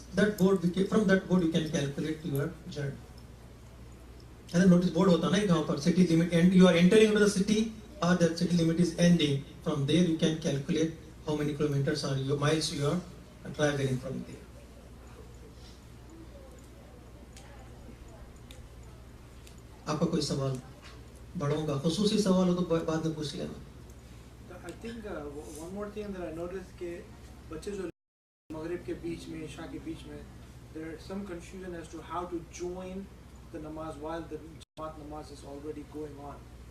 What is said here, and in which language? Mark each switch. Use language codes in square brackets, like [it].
[en] That board, from that board you can calculate your journey. And then notice board [hi] होता है ना यहाँ पर [en] city limit end. You are entering into the city or the city limit is ending. From there you can calculate how many kilometers or miles you are traveling from there. [hi] आपका कोई सवाल बड़ों का खुसूसी सवाल हो तो बाद में पूछ लेना. [en] I think one more thing that I noticed [hi] कि बच्चे जो मगरिब के बीच में [en] इशा के बीच में there is some confusion as to how to join the namaz while the Jamaat namaz is already going on.